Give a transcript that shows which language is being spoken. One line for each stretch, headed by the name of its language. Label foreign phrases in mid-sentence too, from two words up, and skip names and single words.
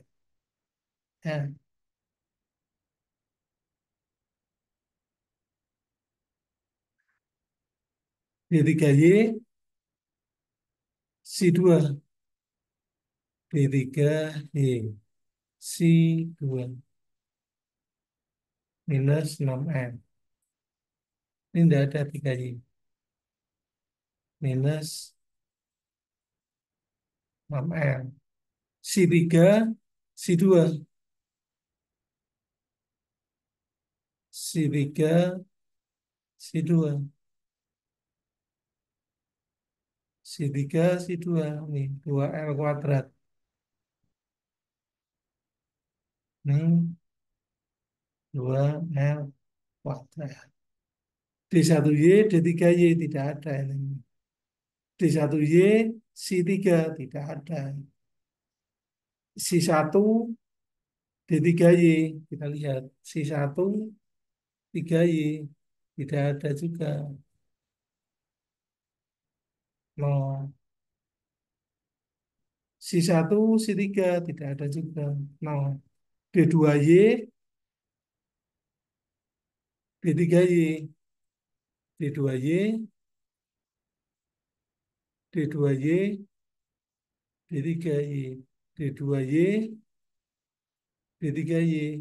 Indonesian: Ya, D3Y Si2. D3Y Si2 minus 6M. Ini tidak ada 3Y. Minus 6M. Si3, Si2. Si3, Si2. Si3, Si2. Ini 2L kuadrat. Ini 2L kuadrat. D1Y, D3Y tidak ada ini. D1Y, Si3 tidak ada. Si1, D3Y. Kita lihat. Si1, 3Y. Tidak ada juga. Nol. Si1, Si3 tidak ada juga. Nol. D2Y, D3Y. D2Y, D2Y, D3Y. D2Y, D3Y.